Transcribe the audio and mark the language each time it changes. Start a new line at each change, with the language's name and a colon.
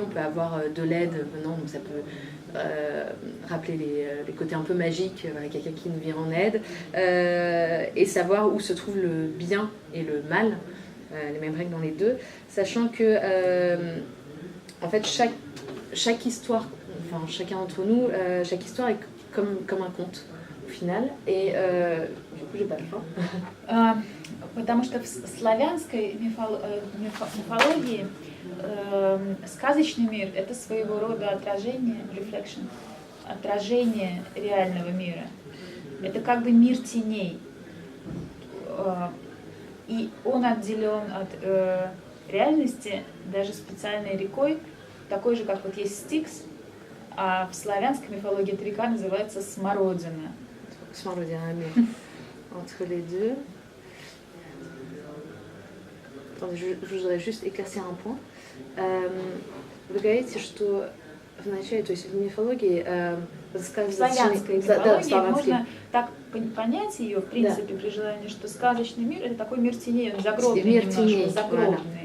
French: On peut avoir de l'aide venant, donc ça peut rappeler les côtés un peu magiques, quelqu'un qui nous vient en aide, et savoir où se trouve le bien et le mal. les mêmes règles dans les deux, sachant que en fait chaque histoire, enfin chacun d'entre nous, chaque histoire est comme un conte au final. Et du coup j'ai pas le temps.
Russian: Потому что в славянской мифологии сказочный мир — это своего рода отражение, reflection, отражение реального мира. Это как бы мир теней. И он отделен от реальности даже специальной рекой, такой же, как вот есть Стикс, а в славянской мифологии эта река называется Смородина.
French: Смородина, entre les deux. Attendez, je voudrais juste éclaircir un point.
Russian: Вы говорите, что вначале, то есть в мифологии в славянской мифологии можно так понять ее, в принципе, при желании, что сказочный мир — это такой мир теней, он загробный немножко, загробный.